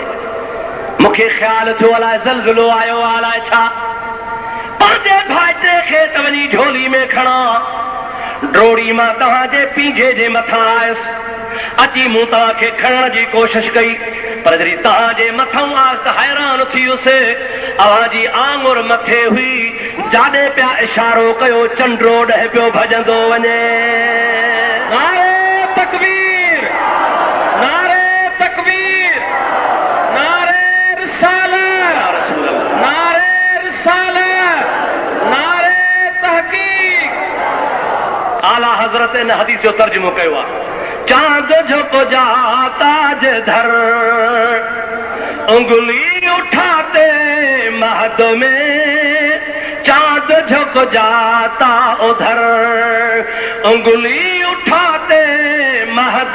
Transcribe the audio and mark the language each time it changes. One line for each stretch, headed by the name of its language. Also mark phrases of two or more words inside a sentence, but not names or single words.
Sindhi: मूंखे ख़्यालु थियो अलाए ज़लज़लो आयो अलाए छा, पंहिंजे भाइटे खे त वञी झोली में खणा, ड्रोड़ी मां तव्हांजे पींघे जे मथां आयुसि, अची मूं तव्हांखे खणण जी कोशिश कई, पर जॾहिं तव्हांजे मथां आयुसि त हैरान थी वियुसि, अवांजी आङुर मथे हुई, जाॾे पिया इशारो कयो चंडो ॾह पियो भॼंदो वञे।
Urdu: نعرہ تکبیر، نعرہ تکبیر، نعرہ رسالت، نعرہ رسالت، نعرہ تحقیق.
Sindhi: आला हज़रत इन हदीस जो तर्जुमो कयो आहे,
Urdu: چاند جھک جاتا جدھر انگلی اٹھاتے مہد میں، چاند جھک جاتا ادھر انگلی اٹھاتے مہد